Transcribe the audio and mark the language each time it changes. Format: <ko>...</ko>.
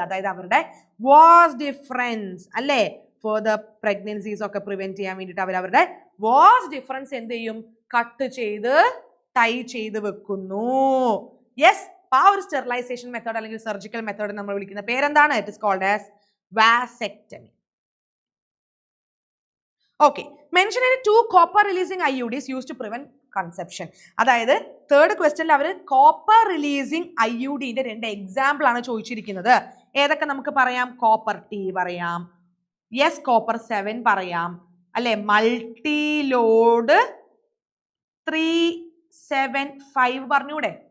<ml>അതായത് അവരുടെ vas deferens അല്ലേ,</ml> <en>for the pregnancies</en> <ml>ഒക്കെ പ്രിവെന്റ് ചെയ്യാൻ വേണ്ടിയിട്ട് അവരുടെ വാസ് ഡിഫറൻസ് എന്ത് ചെയ്യും? കട്ട് ചെയ്ത് ടൈ ചെയ്ത് വെക്കുന്നു. യെസ്, ആ ഒരു സ്റ്റെറിലൈസേഷൻ മെത്തേഡ് അല്ലെങ്കിൽ സർജിക്കൽ മെത്തേഡ് നമ്മൾ വിളിക്കുന്ന പേരെന്താണ്?</ml> <en>It is called as vasectomy. Okay, mention any 2 copper releasing IUDs used to prevent conception.</en> <ml>അതായത് തേർഡ് ക്വസ്റ്റ്യനിൽ അവർ കോപ്പർ റിലീസിങ് IUDന്റെ 2 എക്സാമ്പിൾ ആണ് ചോദിച്ചിരിക്കുന്നത്. ഏതൊക്കെ നമുക്ക് പറയാം? കോപ്പർ T പറയാം, യെസ് കോപ്പർ 7 പറയാം അല്ലെ, മൾട്ടി ലോഡ് 375 പറഞ്ഞൂടെ?</ml>